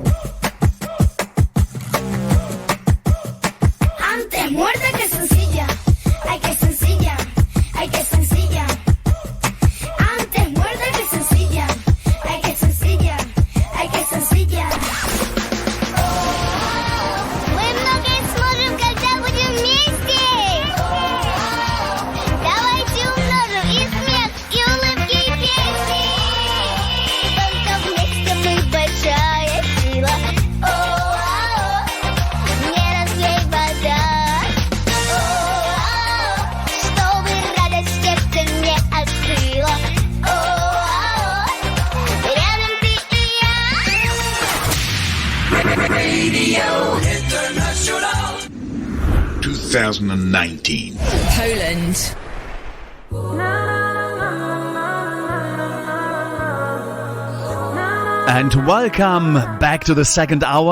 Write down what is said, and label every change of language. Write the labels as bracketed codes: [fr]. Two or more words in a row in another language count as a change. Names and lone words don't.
[es] Antes muerta que sencilla, ay que sencilla, ay que sencilla. Antes muerta que sencilla, ay que sencilla, ay que sencilla. [ru] Мы многое сможем, когда будем вместе. Давайте умножим и смех, и улыбки, и песни. Большая сила, не разлей вода, чтобы радость сердце мне открыла. Рядом ты и я. [en] Radio International 2019. Poland. And welcome back to the second hour.